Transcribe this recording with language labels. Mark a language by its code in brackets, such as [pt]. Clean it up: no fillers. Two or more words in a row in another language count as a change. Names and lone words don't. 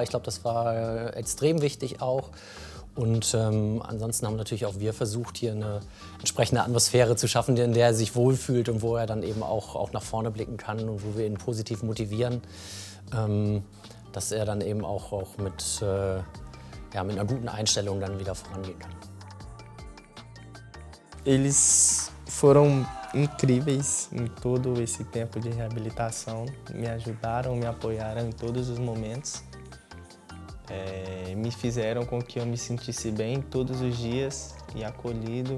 [de] Ich glaube, das war extrem wichtig auch. Und ansonsten haben natürlich auch wir versucht, hier eine entsprechende Atmosphäre zu schaffen, in der er sich wohlfühlt und wo er dann eben auch nach vorne blicken kann und wo wir ihn positiv motivieren, dass er dann eben auch mit einer guten Einstellung dann wieder vorangehen kann. [pt] Eles foram incríveis em todo esse tempo de reabilitação, me ajudaram, me apoiaram em todos os momentos. Me fizeram com que eu me sentisse bem todos os dias e acolhido.